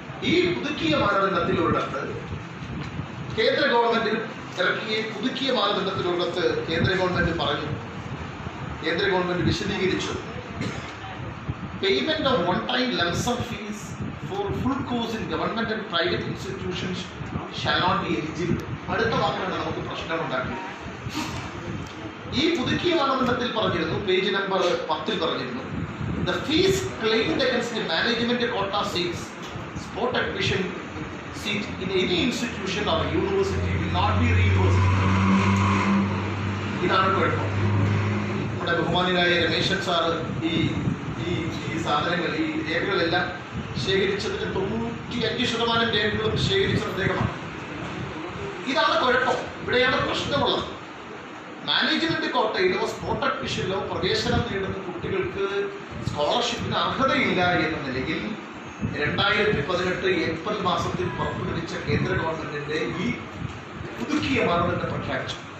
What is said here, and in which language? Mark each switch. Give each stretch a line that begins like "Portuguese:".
Malayalam: ഈ പുതുക്കിയ മാനദണ്ഡത്തിലുള്ളത് കേന്ദ്ര ഗവൺമെന്റിന് ഇറക്കിയ പുതുക്കിയ മാനദണ്ഡത്തിലുള്ളത് കേന്ദ്ര ഗവൺമെന്റ് പറഞ്ഞു, കേന്ദ്ര ഗവൺമെന്റ് വിശദീകരിച്ചു,
English: Payment of one time lump sum fees for full course in government and private institutions shall not be eligible.
Malayalam: അടുത്ത വാക്കാണ് നമുക്ക് പ്രശ്നമുണ്ടാക്കിയത്. ഈ പുതുക്കിയ മാനദണ്ഡത്തിൽ പറഞ്ഞിരുന്നു, പേജ് നമ്പർ 10 പറഞ്ഞിരുന്നു,
English: the fees claimed against the management quota seats, sport admission seat in any institution or university will not be reimbursed.
Malayalam: ഇതാണ് കുഴപ്പം. നമ്മുടെ ബഹുമാനിയായ രമേശൻ സാറ് ഈ സാധനങ്ങൾ, ഈ രേഖകളെല്ലാം ശേഖരിച്ചതിന് 95% രേഖകളും ശേഖരിച്ച അദ്ദേഹമാണ്. ഇതാണ് കുഴപ്പം. ഇവിടെയാണ് പ്രശ്നമുള്ളത്. മാനേജ്മെന്റ് കോട്ടയിലോ സ്പോർട്ട് അഡ്മിഷനിലോ പ്രവേശനം നേടുന്ന കുട്ടികൾക്ക് സ്കോളർഷിപ്പിന് അർഹതയില്ല എന്ന നിലയിൽ 2018 ഏപ്രിൽ മാസത്തിൽ പുറപ്പെടുവിച്ച കേന്ദ്ര ഗവൺമെന്റിന്റെ ഈ പുതുക്കിയ മാനദണ്ഡം പ്രഖ്യാപിച്ചു.